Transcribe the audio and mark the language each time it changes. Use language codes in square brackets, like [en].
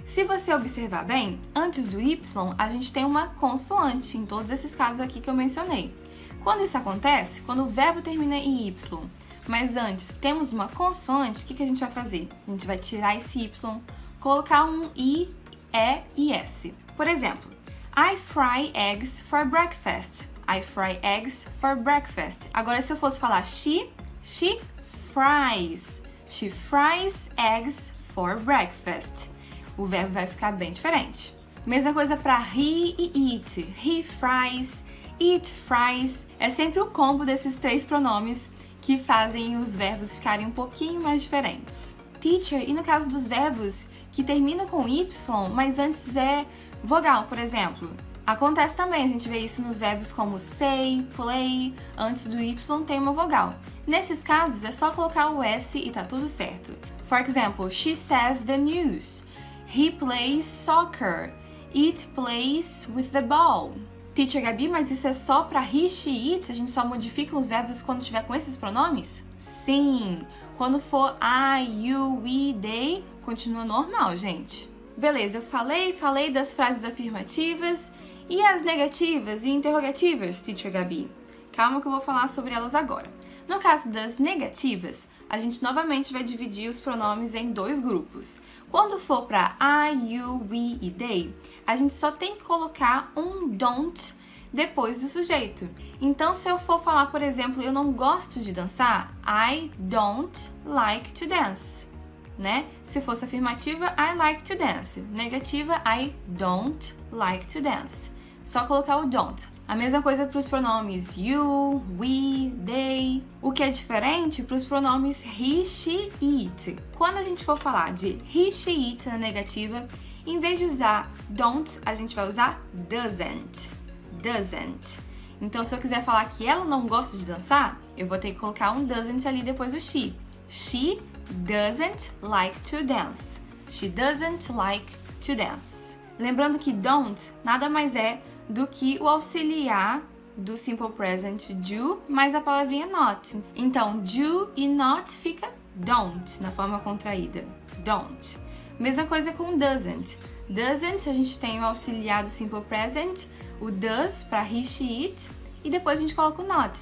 [pt] Se você observar bem, antes do Y, a gente tem uma consoante, em todos esses casos aqui que eu mencionei. Quando isso acontece, quando o verbo termina em Y, mas antes temos uma consoante, o que a gente vai fazer? A gente vai tirar esse Y, colocar um I, E e S. Por exemplo, [en] I fry eggs for breakfast. I fry eggs for breakfast. [pt] Agora, se eu fosse falar [en] she fries. She fries eggs for breakfast. [pt] O verbo vai ficar bem diferente. Mesma coisa para he e it. [en] He fries, it fries. [pt] É sempre o combo desses três pronomes que fazem os verbos ficarem um pouquinho mais diferentes. Teacher, e no caso dos verbos que terminam com Y, mas antes é vogal, por exemplo. Acontece também, a gente vê isso nos verbos como say, play, antes do Y tem uma vogal. Nesses casos, é só colocar o S e tá tudo certo. [en] For example, she says the news. He plays soccer. It plays with the ball. [pt] Teacher Gabi, mas isso é só para he, she, it? A gente só modifica os verbos quando tiver com esses pronomes? Sim! Quando for I, you, we, they, continua normal, gente. Beleza, eu falei das frases afirmativas e as negativas e interrogativas, Teacher Gabi. Calma que eu vou falar sobre elas agora. No caso das negativas, a gente novamente vai dividir os pronomes em dois grupos. Quando for para I, you, we e they, a gente só tem que colocar um don't depois do sujeito. Então, se eu for falar, por exemplo, eu não gosto de dançar, [en] I don't like to dance, [pt] né? Se fosse afirmativa, [en] I like to dance. [pt] Negativa, [en] I don't like to dance. [pt] Só colocar o don't. A mesma coisa para os pronomes you, we, they. O que é diferente para os pronomes he, she, it. Quando a gente for falar de he, she, it na negativa, em vez de usar don't, a gente vai usar doesn't. Doesn't. Então, se eu quiser falar que ela não gosta de dançar, eu vou ter que colocar um doesn't ali depois do she. [en] She doesn't like to dance. She doesn't like to dance. [pt] Lembrando que don't nada mais é do que o auxiliar do simple present do mais a palavrinha not. Então, do e not fica don't na forma contraída. Don't. Mesma coisa com doesn't. Doesn't, a gente tem o auxiliar do simple present, o does para he, she, it, e depois a gente coloca o not.